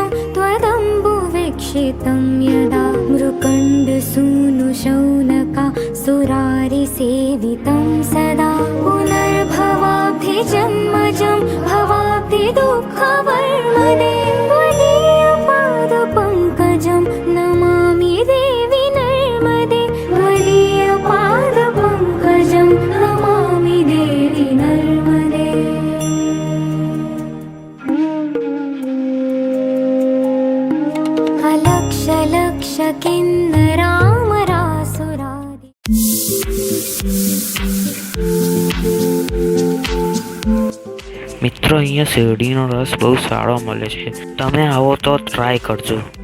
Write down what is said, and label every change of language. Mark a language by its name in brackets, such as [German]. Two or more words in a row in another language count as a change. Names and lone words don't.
[Sanskrit] त्वदम्बुविक्षितं यदा मृकण्डसूनुशौनका सुरारिसेवितं सदा पुनर्भवाब्धिजन्मजं भवाब्धिदुःखवर्मदे त्वदीयपादपङ्कजं नमामि देवि नर्मदे त्वदीयपादपङ्कजं नमामि देवि नर्मदे. अलक्ष लक्ष किन्नरामरासुरादि [Gujarati] મિત્રો, અહીંયા શેરડીનો રસ બહુ સારો મળે છે. તમે આવો તો ટ્રાય કરજો.